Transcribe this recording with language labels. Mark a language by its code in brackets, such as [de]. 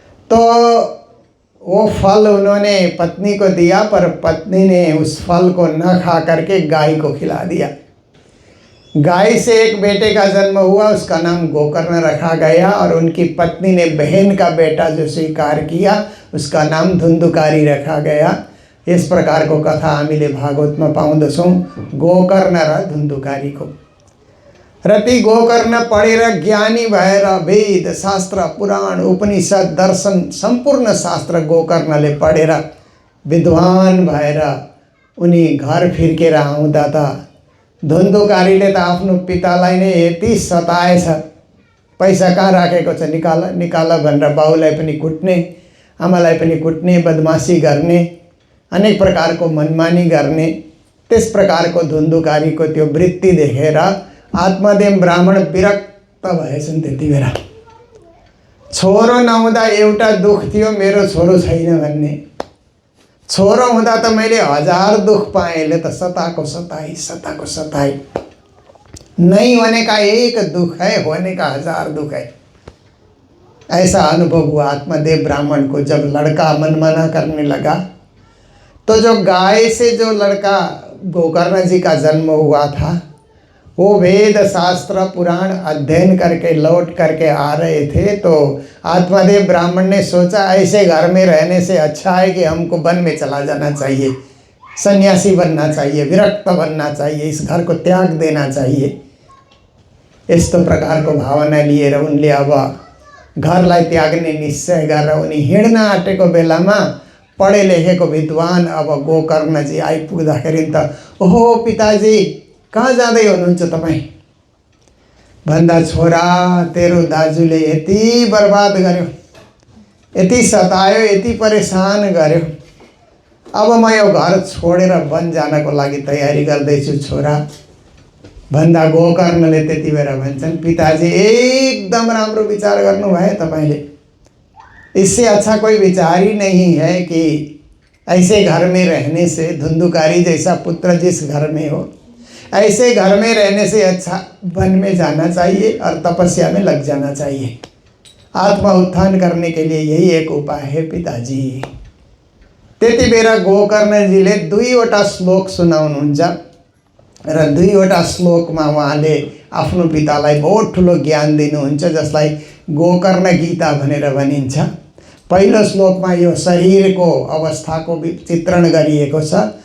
[hi] तो वो फल उन्होंने पत्नी को दिया, पर पत्नी ने उस फल को न खा करके गाय को खिला दिया। गाय से एक बेटे का जन्म हुआ, उसका नाम गोकर्ण रखा गया। और उनकी पत्नी ने बहन का बेटा जो स्वीकार किया, उसका नाम धुंधुकारी रखा गया। इस प्रकार [ne] को कथा हामीले भागवत में पाउँदछौँ। गोकर्ण र धुंधुकारी को रति गोकर्ण पढेर ज्ञानी भएर वेद शास्त्र पुराण उपनिषद दर्शन सम्पूर्ण शास्त्र गोकर्णले पढेर विद्वान भएर उनी घर फिर्केर आउँदा त धुन्धुकारीले त आफ्नो पितालाई नै यति सताएछ, पैसा कहाँ राखेको छ निकाल निकाल भनेर बाउलाई पनि कुट्ने, आमालाई पनि कुट्ने, बदमासी गर्ने, अनेक प्रकारको मनमानी गर्ने। त्यस प्रकारको धुन्धुकारीको त्यो वृत्ति देखेर आत्मदेव ब्राह्मण विरक्त भएछन्। त्यति बेला छोरो नहुँदा एउटा दुख थियो, मेरो छोरो छैन भन्ने। छोरो हुँदा त मैले 1000 दुख पाएँ, यसले त सताको सताई। [hi] नहीं होने का एक दुख है, होने का 1000 दुख है। ऐसा अनुभव हुआ आत्मदेव ब्राह्मण को। जब लड़का मनमाना करने लगा तो जो गाय से जो लड़का गोकर्ण जी का जन्म हुआ था, वो वेद शास्त्र पुराण अध्ययन करके लौट करके आ रहे थे। तो आत्मदेव ब्राह्मण ने सोचा ऐसे घर में रहने से अच्छा है कि हमको वन में चला जाना चाहिए, सन्यासी बनना चाहिए, विरक्त बनना चाहिए, इस घर को त्याग देना चाहिए। [ne] यस्तो प्रकारको भावना लिएर उनले अब घरलाई त्याग्ने निश्चय गरेर उनी हिँड्न आँटेको बेलामा पढे लेखेको विद्वान अब गोकर्णजी आइपुग्दाखेरि त ओहो पिताजी कहाँ जाँदै हुनुहुन्छ तपाईँ भन्दा, छोरा तेरो दाजुले यति बर्बाद गर्यो, यति सतायो, यति परेशान गर्यो, अब म यो घर छोडेर वन जानको लागि तयारी गर्दैछु छोरा भन्दा गोकर्णले त्यति बेला भन्छन् पिताजी एकदम राम्रो विचार गर्नुभयो तपाईले। [hi] इससे अच्छा कोई विचार ही नहीं है कि ऐसे घर में रहने से, धुंधुकारी जैसा पुत्र जिस घर में हो, ऐसे घर में रहने से अच्छा वन में जाना चाहिए और तपस्या में लग जाना चाहिए। आत्मा उत्थान करने के लिए यही एक उपाय है पिताजी। [ne] त्यति बेला गोकर्णजीले 2वटा श्लोक सुनाउनुहुन्छ र 2वटा श्लोकमा उहाँले आफ्नो पितालाई बहुत ठुलो ज्ञान दिनुहुन्छ, जसलाई गोकर्ण गीता भनेर भनिन्छ। पहिलो श्लोकमा यो शरीरको अवस्थाको चित्रण गरिएको छ।